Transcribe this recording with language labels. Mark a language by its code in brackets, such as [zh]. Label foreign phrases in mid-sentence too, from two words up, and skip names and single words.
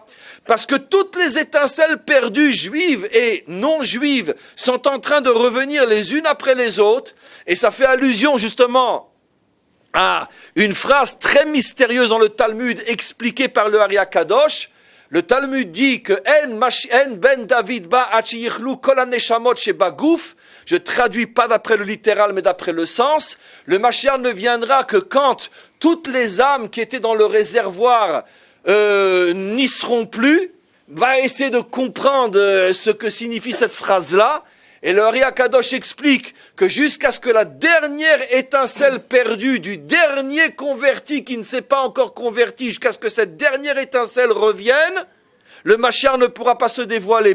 [fr] Parce que toutes les étincelles perdues, juives et non juives, sont en train de revenir les unes après les autres, et ça fait allusion justement à une phrase très mystérieuse dans le Talmud expliquée par le Ari Kadosh. Le Talmud dit que [he] אין בן דוד בא עד שיכלו כל הנשמות שבגוף. [fr] Je traduis pas d'après le littéral mais d'après le sens. Le Mashiach ne viendra que quand toutes les âmes qui étaient dans le réservoir n'y seront plus. Va essayer de comprendre ce que signifie cette phrase-là. Et le Ari Kadosh explique que jusqu'à ce que la dernière étincelle perdue du dernier converti qui ne s'est pas encore converti, jusqu'à ce que cette dernière étincelle revienne, le Mashiach ne pourra pas se dévoiler.